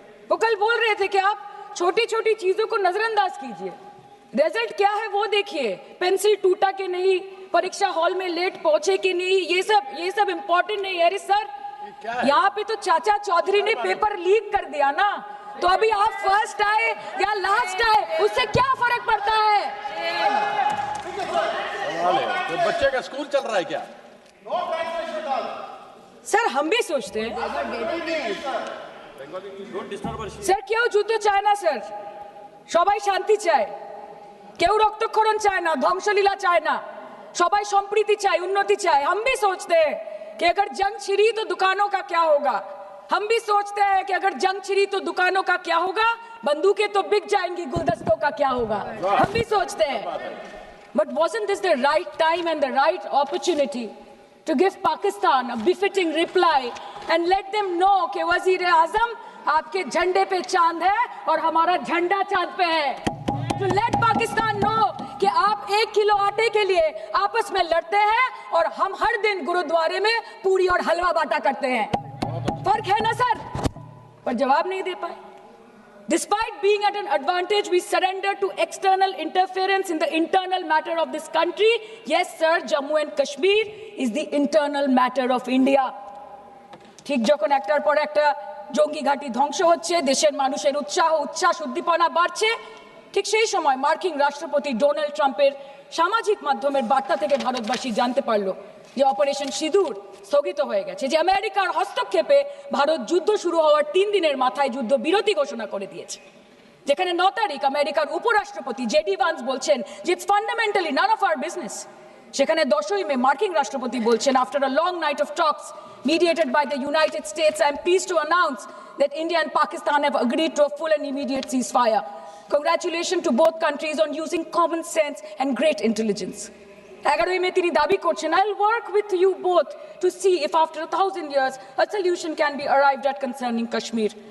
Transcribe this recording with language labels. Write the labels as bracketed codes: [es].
[hi] वो कल बोल रहे थे कि आप छोटी छोटी चीजों को नजरअंदाज कीजिए, रिजल्ट क्या है वो देखिए, पेंसिल टूटा कि नहीं, परीक्षा हॉल में लेट पहुंचे कि नहीं, ये सब इंपॉर्टेंट नहीं है। अरे सर यहाँ पे तो चाचा चौधरी ने पेपर लीक कर दिया ना, तो अभी आप फर्स्ट आए या लास्ट आए उससे क्या फर्क पड़ता है? तो बच्चे का स्कूल चल रहा है क्या? सर हम भी सोचते हैं [bn] স্যার কেউ যুদ্ধ চায় না স্যার, সবাই শান্তি চায়, কেউ রক্তক্ষরণ চায় না, ধ্বংসলীলা চায় না, সবাই সম্প্রীতি চায়, উন্নতি চায়। [hi] हम भी सोचते हैं कि अगर जंग छिड़ी तो दुकानों का क्या होगा, हम भी सोचते हैं कि अगर जंग छिड़ी तो दुकानों का क्या होगा, बंदूकें तो बिक जाएंगी, गुलदस्तों का क्या होगा, हम भी सोचते हैं। [en] But wasn't this the right time and the right opportunity to give Pakistan a befitting reply and let them know [hi] कि वजीर आजम आपके झंडे पे चांद है और हमारा झंडा चांद पे है। [en] To let Pakistan know [hi] कि आप 1 किलो आटे के लिए आपस में लड़ते हैं और हम हर दिन गुरुद्वारे में पूरी और हलवा बांटा करते हैं। फर्क है ना सर? पर जवाब नहीं दे पाए। [en] Despite being at an advantage, we surrender to external interference in the internal matter of this country. Yes, sir, Jammu and Kashmir is the internal matter of India. [bn] ঠিক যখন একটার পর একটা জঙ্গি ঘাঁটি ধ্বংস হচ্ছে, দেশের মানুষের উচ্ছ্বাস উদ্দীপনা বাড়ছে, ঠিক সেই সময় মার্কিন রাষ্ট্রপতি ডোনাল্ড ট্রাম্পের সামাজিক মাধ্যমের বার্তা থেকে ভারতবাসী জানতে পারলো যে অপারেশন সিঁদুর স্থগিত হয়ে গেছে, যে আমেরিকার হস্তক্ষেপে ভারত যুদ্ধ শুরু হওয়ার 3 দিনের মাথায় যুদ্ধ বিরতি ঘোষণা করে দিয়েছে। যেখানে 9 তারিখ আমেরিকার উপরাষ্ট্রপতি জেডি ভান্স বলছেন যে [en] It's fundamentally none of our business. [bn] সেখানে 10ই মে মার্কিন রাষ্ট্রপতি বলছেন [en] After a long night of talks mediated by the United States, I am pleased to announce that India and Pakistan have agreed to a full and immediate ceasefire. Congratulations to both countries on using common sense and great intelligence. [bn] 11ই মে তিনি দাবি করছেন [en] I'll work with you both to see if after 1000 years a solution can be arrived at concerning Kashmir.